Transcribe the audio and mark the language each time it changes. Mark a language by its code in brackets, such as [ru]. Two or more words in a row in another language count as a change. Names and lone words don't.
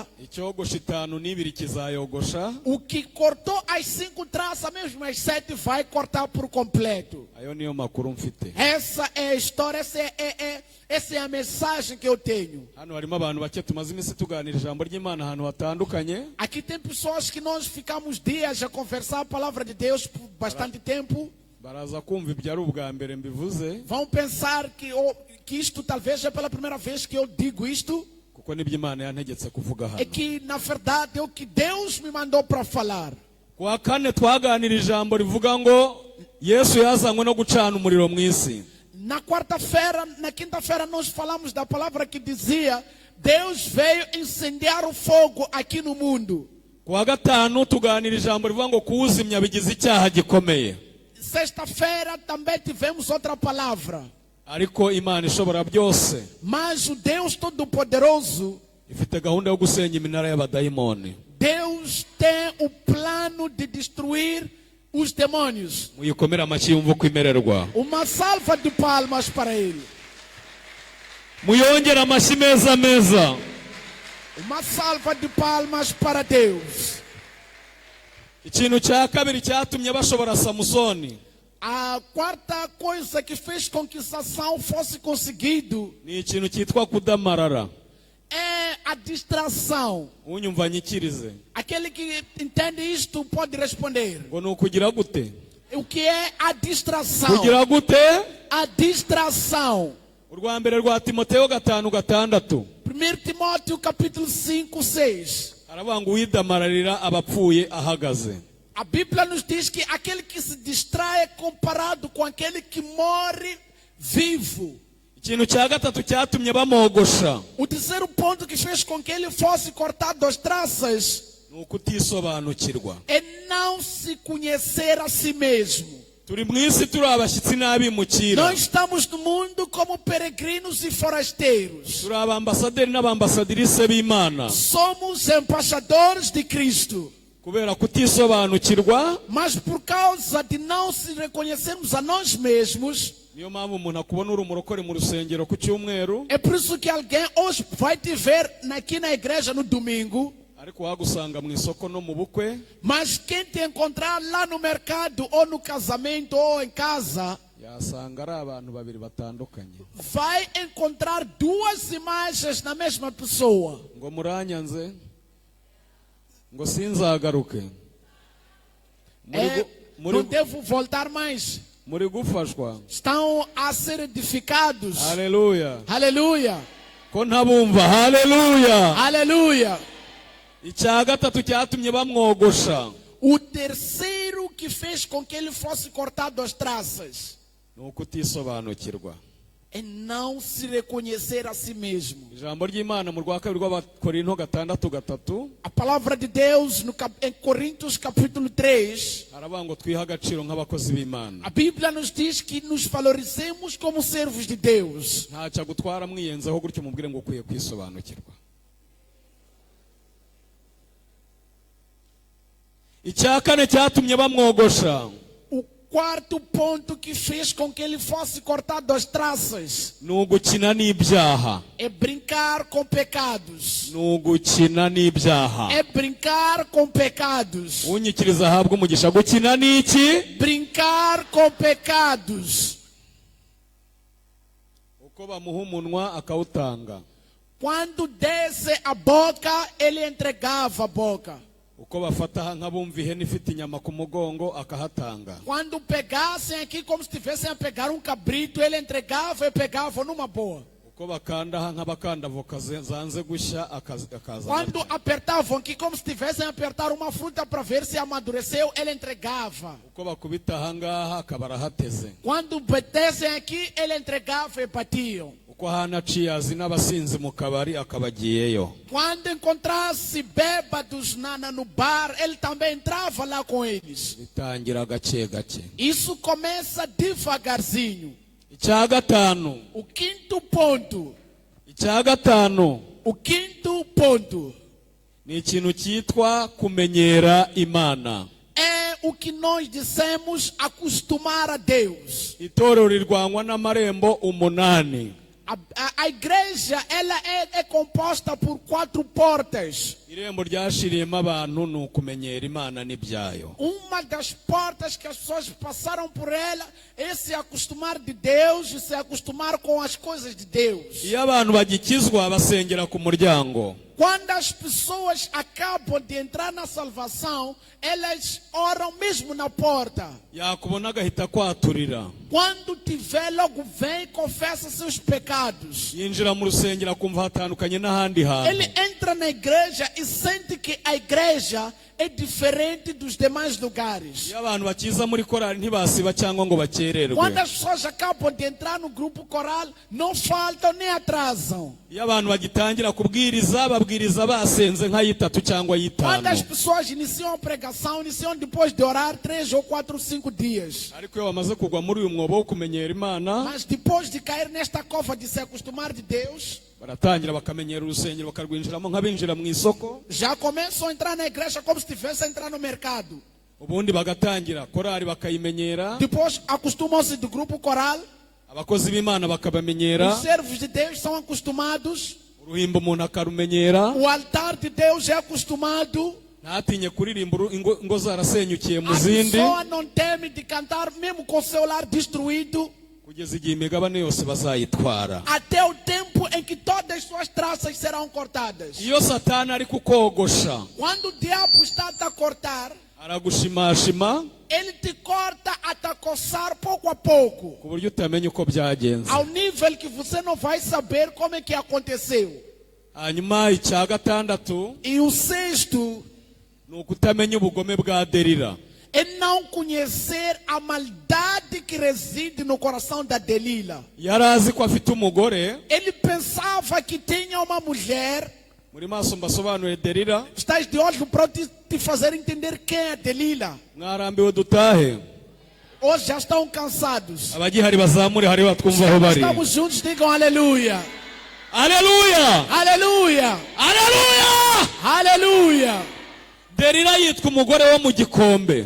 [rw] icyogosha 5 n'ibiri kizayogosha. [pt] o que cortou as 5 traças, mesmo as 7, vai cortar por completo. [rw] Ayo niyo makuru mfite. [pt] Essa é a história, essa é a mensagem que eu tenho. [rw] Hano harimo abantu bake tumaze iminsi tuganira ijambo ry'Imana ahantu hatandukanye. [pt] Aqui tem pessoas que nós ficamos dias a conversar a palavra de Deus por bastante tempo. [rw] Baraza kumva ibyo ari ubwa mbere mbivuze [pt] Vão pensar que isto talvez é pela primeira vez que eu digo isto. [rw] kuko nibyo Imana yantegetse kuvuga [pt] É [rw] hano. [pt] que na verdade é o que Deus me mandou para falar. [rw] Kuwa kane twaganira ijambo rivuga ngo Yesu yazanywe no gucana umuriro mu isi. [pt] Na quarta-feira, na quinta-feira nós falamos da palavra que dizia: Deus veio incendiar o fogo aqui no mundo. [rw] Kuwa gatanu tuganira ijambo rivuga ngo kuwuzimya bigize icyaha gikomeye. [pt] Sexta-feira também tivemos outra palavra. [rw] Ariko Imana ishobora byose [pt] Mas o Deus Todo-Poderoso, [rw] ifite gahunda yo gusenya iminara y'abadayimoni. [pt] Deus tem o plano de destruir os demônios. [rw] Muyikomere amashyi yumva uko imererwa. [pt] Uma salva de palmas para ele. [rw] Muyongere amashyi meza meza. [pt] Uma salva de palmas para Deus. [rw] Ikintu cya kabiri cyatumye bashobora Samusoni [pt] A quarta coisa que fez com que Sansão fosse conseguido [rw] ni ikintu cyitwa kudamarara. [pt] é a distração. [rw] Unyumva nyikirize [pt] Aquele que entende isto pode responder. [rw] ngo ni ukugira gute? [pt] O que é a distração? [rw] Kugira gute? [pt] A distração. [rw] Urwa mbere rwa Timoteyo 5:6 [pt] 1 Timóteo capítulo 5, 6. [rw] aravuga ngo uwidamararira abapfuye ahagaze. [pt] A Bíblia nos diz que aquele que se distrai é comparado com aquele que morre vivo. [rw] Ikintu cya gatatu cyatumye bamogosha [pt] O terceiro ponto que fez com que ele fosse cortado as traças [rw] ni ukutisobanukirwa. [pt] é não se conhecer a si mesmo. [rw] Turi mu isi turi abashyitsi n'abimukira. [pt] Nós estamos no mundo como peregrinos e forasteiros. [rw] Turi abambasaderi n'abambasadirise b'Imana. [pt] Somos embaixadores de Cristo. [rw] Kubera kutisobanukirwa [pt] Mas por causa de não se reconhecermos a nós mesmos, [rw] niyo mpamvu umuntu akubona uri umurokore mu rusengero ku cyumweru, [pt] é por isso que alguém hoje vai te ver aqui na igreja no domingo, [rw] ariko wagusanga mu isoko no mu bukwe [pt] mas quem te encontrar lá no mercado ou no casamento ou em casa, [rw] yasanga ari abantu babiri batandukanye. [pt] vai encontrar duas imagens na mesma pessoa. [rw] Ngo muranyanze, ngo sinzagaruke. [pt] Não devo voltar mais. [rw] Muri gufashwa. [pt] Estão a ser edificados. [rw] Haleluya. [pt] Aleluia. [rw] Ko ntabumva. Haleluya. [pt] Aleluia. [rw] Icya gatatu cyatumye bamwogosha [pt] O terceiro que fez com que ele fosse cortado as traças [rw] ni ukutisobanukirwa. [pt] é não se reconhecer a si mesmo. [rw] Ijambo ry'Imana mu rwa kabiri rw'Abakorinto 6:3 [pt] A palavra de Deus em Coríntios capítulo 3, [rw] aravuga ngo twihe agaciro nk'abakozi b'Imana. [pt] a Bíblia nos diz que nos valorizemos como servos de Deus. [rw] Ntacyo agutwara mwiyenzaho gutyo mubwire ngo ukwiye kwisobanukirwa. Icya kane cyatumye bamwogosha [pt] O quarto ponto que fez com que ele fosse cortado as traças [rw] ni ugukina n'ibyaha. [pt] é brincar com pecados. [rw] Ni ugukina n'ibyaha. [pt] É brincar com pecados. [rw] Unyikiriza ahabwa umugisha. Gukina n'iki? [pt] Brincar com pecados. [rw] Uko bamuha umunwa akawutanga. [pt] Quando desce a boca, ele entregava a boca. [rw] uko bafata nk'abumva ihene ifite inyama ku mugongo akahatanga. [pt] Quando pegassem aqui como se estivessem a pegar um cabrito, ele entregava e pegava numa boa. [rw] Uko bakanda nk'abakanda avoka zanze gushya akaza. [pt] Quando apertavam aqui como se estivessem a apertar uma fruta para ver se amadureceu, ele entregava. [rw] Uko bakubita ahangaha akaba arahateze. [pt] Quando batessem aqui, ele entregava e batiam. [rw] Uko hanaciye azi n'abasinzi mu kabari akabagiyeyo. [pt] Quando encontrasse bêbados no bar, ele também entrava lá com eles. [rw] Bitangira gake gake. [pt] Isso começa devagarzinho. [rw] Icya gatanu. [pt] O quinto ponto. [rw] Icya gatanu. [pt] O quinto ponto. [rw] Ni ikintu cyitwa kumenyera Imana. [pt] É o que nós dissemos acostumar a Deus. [rw] Itorero rirwanywa n'amarembo 8. [pt] A igreja ela é composta por 4 portas. [rw] Irembo ryashiriyemo abantu ni ukumenyera Imana n'ibyayo. [pt] Uma das portas que as pessoas passaram por ela é se acostumar de Deus e se acostumar com as coisas de Deus. [rw] Iyo abantu bagikizwa basengera ku muryango. [pt] Quando as pessoas acabam de entrar na salvação, elas oram mesmo na porta. [rw] Yakubona agahita kwaturira. [pt] Quando tiver, logo vem e confessa seus pecados. [rw] Yinjira mu rusengero akumva hatandukanye n'ahandi hantu. [pt] Ele entra na igreja e sente que a igreja é diferente dos demais lugares. [rw] Iyo abantu bakiza muri korali ntibasiba cyangwa ngo bakererwe. [pt] Quando as pessoas acabam de entrar no grupo coral, não faltam nem atrasam. [rw] Iyo abantu bagitangira kubwiriza babwiriza basenze nka 3 cyangwa 5. [pt] Quando as pessoas iniciam a pregação, iniciam depois de orar 3 ou 4, 5 dias. [rw] Ariko iyo bamaze kugwa muri uyu mwobo wo kumenyera Imana, [pt] Mas depois de cair nesta cova de se acostumar de Deus, [rw] baratangira bakamenyera urusengero bakarwinjiramo nk'abinjira mu isoko. [pt] já começam a entrar na igreja como se estivessem a entrar no mercado. [rw] Ubundi bagatangira korali bakayimenyera. [pt] Depois acostumam-se do grupo coral. [rw] Abakozi b'Imana bakabamenyera. [pt] Os servos de Deus são acostumados. [rw] Uruhimbo umuntu akarumenyera. [pt] O altar de Deus é acostumado. [rw] Ntatinye kuririmba ingo zarasenyukiye mu [pt] A [rw] zindi. [pt] pessoa não teme de cantar mesmo com seu lar destruído. [rw] Kugeza igihe imigabane yose bazayitwara. [pt] Até o tempo em que todas as suas traças serão cortadas. [rw] Iyo Satani ari kukogosha, [pt] Quando o diabo está a cortar, [rw] aragushimashima [pt] ele te corta até coçar pouco a pouco. [rw] ku buryo utamenya uko byagenze. [pt] Ao nível que você não vai saber como é que aconteceu. [rw] Hanyuma icya gatandatu [pt] E o sexto [rw] ni ukutamenya ubugome bwa Delila. [pt] é não conhecer a maldade que reside no coração da Delila. [rw] Yari azi ko afite umugore. [pt] Ele pensava que tinha uma mulher. [rw] Muri maso mbasobanurire Delila. [pt] Estás de olho para te fazer entender quem é Delila. [rw] Mwarambiwe dutahe. [pt] Hoje já estão cansados. [rw] Abagihari bazamure hari batwumva aho bari. [pt] Estamos juntos, digam aleluia. [rw] Aleluya! [pt] Aleluia. [rw] Aleluya! [pt] Aleluia. [rw] Delila yitwa umugore wo mu gikombe.